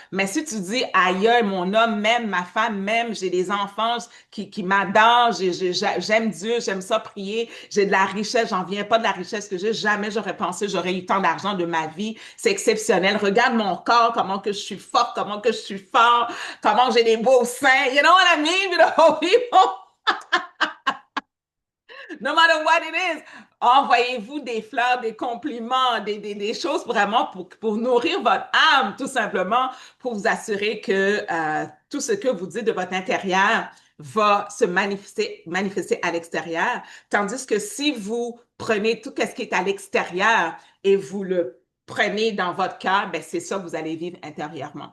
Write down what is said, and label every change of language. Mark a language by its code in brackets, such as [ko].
[fr] Mais si tu dis, aïe, mon homme m'aime, ma femme m'aime, j'ai des enfants qui m'adorent, j'aime Dieu, j'aime ça prier, j'ai de la richesse, j'en viens pas de la richesse que j'ai, jamais j'aurais pensé, j'aurais eu tant d'argent, de ma vie. C'est exceptionnel. Regarde mon corps, comment que je suis forte, comment que je suis fort, comment j'ai des beaux seins. [en] You know what I mean, beautiful people? No matter what it is, [fr] envoyez-vous des fleurs, des compliments, des choses vraiment pour nourrir votre âme, tout simplement, pour vous assurer que tout ce que vous dites de votre intérieur va se manifester à l'extérieur. Tandis que si vous prenez tout ce qui est à l'extérieur et vous le prenez dans votre cœur, ben c'est ça que vous allez vivre intérieurement.